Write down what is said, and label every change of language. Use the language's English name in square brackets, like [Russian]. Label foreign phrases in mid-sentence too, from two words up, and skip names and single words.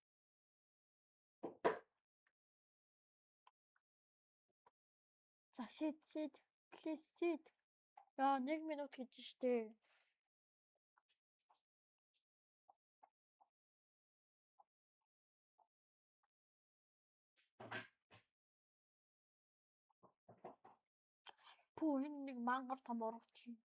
[Mongolian] За seed. [English] Please seed. [Mongolian] Яа 1 минут гэж штэ. Пүү энэ нэг мангар том ургач юм.